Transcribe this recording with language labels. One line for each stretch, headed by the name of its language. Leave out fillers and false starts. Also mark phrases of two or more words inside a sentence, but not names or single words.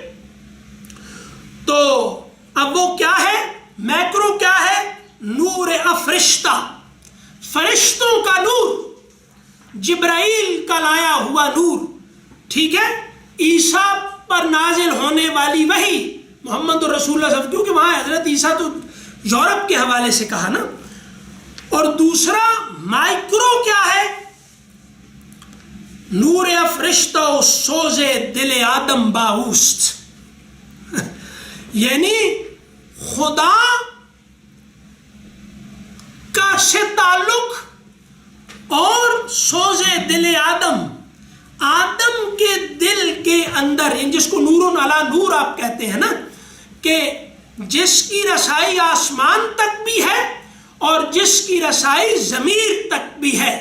Urdu: تو اب وہ کیا ہے، میکرو کیا ہے،
Persian: نور افرشتہ،
Urdu: فرشتوں کا نور، جبرائیل کا لایا ہوا نور، ٹھیک ہے، عیسیٰ پر نازل ہونے والی وحی محمد رسول اللہ صلی اللہ علیہ وسلم، کیونکہ وہاں حضرت عیسیٰ تو یورپ کے حوالے سے کہا نا. اور دوسرا مائکرو کیا ہے؟
Persian: نور افرشتہ و سوز دل آدم باوست.
Urdu: یعنی خدا کا سے تعلق اور سوز دل آدم، آدم کے دل کے اندر، جس کو
Arabic: نور علی نور
Urdu: آپ کہتے ہیں نا، کہ جس کی رسائی آسمان تک بھی ہے اور جس کی رسائی ضمیر تک بھی ہے.